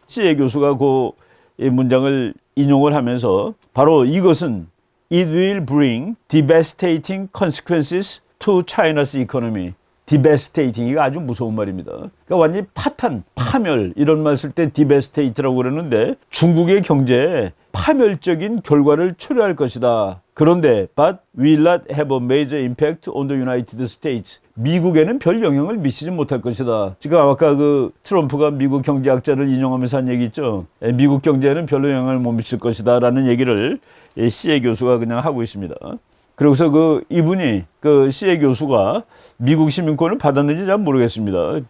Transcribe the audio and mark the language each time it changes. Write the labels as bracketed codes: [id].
[ko] 시에 교수가 이 문장을 인용을 하면서 바로 이것은 [en] It will bring devastating consequences to China's economy. [ko] devastating이가 아주 무서운 말입니다. 그러니까 완전히 파탄, 파멸 이런 말 쓸 때 devastate라고 그러는데 중국의 경제에 파멸적인 결과를 초래할 것이다. [en] 그런데 but will not have a major impact on the United States. [ko] 미국에는 별 영향을 미치지 못할 것이다. 지금 아까 그 트럼프가 미국 경제학자를 인용하면서 한 얘기 있죠. 미국 경제에는 별로 영향을 못 미칠 것이다 라는 얘기를 씨에 교수가 그냥 하고 있습니다. 그래서 그 이분이 그 씨에 교수가 미국 시민권을 받았는지 잘 모르겠습니다.